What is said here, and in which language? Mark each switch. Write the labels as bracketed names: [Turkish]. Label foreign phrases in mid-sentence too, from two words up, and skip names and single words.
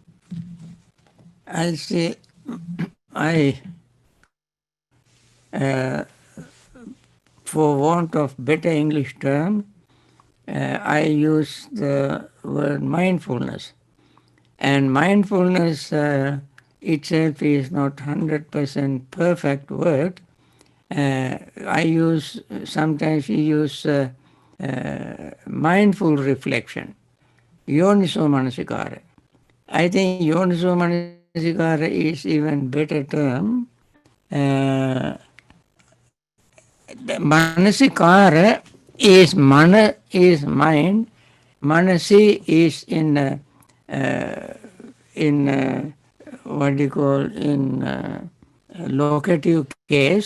[English] I say, I, for want of better English term, I use the word mindfulness. And mindfulness itself is not 100% perfect word. I use, sometimes we use mindful reflection, [Pali] yoniso manasikara. [English] I think [Pali] yoniso manasikara [English] is even better term. Uh, Manasikara is mana is mind. Manasi is in what do you call in locative case.